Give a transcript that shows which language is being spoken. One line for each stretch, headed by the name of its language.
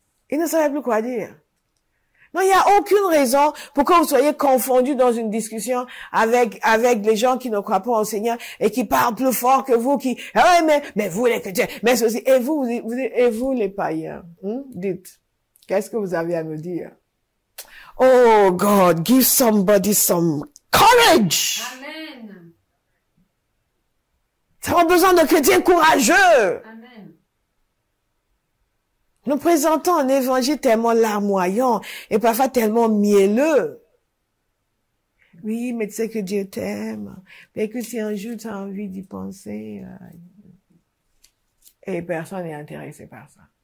French: Il ne savait plus quoi dire. Non, il n'y a aucune raison pour que vous soyez confondus dans une discussion avec les gens qui ne croient pas au Seigneur et qui parlent plus fort que vous, ah ouais, mais vous les chrétiens, mais ceci, et vous les païens, dites, qu'est-ce que vous avez à me dire?
English: Oh God, give somebody some courage. Amen.
French: Ça a besoin de chrétiens courageux. Amen. Nous présentons un évangile tellement larmoyant et parfois tellement mielleux. Oui, mais tu sais que Dieu t'aime. Mais que si un jour tu as envie d'y penser, et personne n'est intéressé par ça.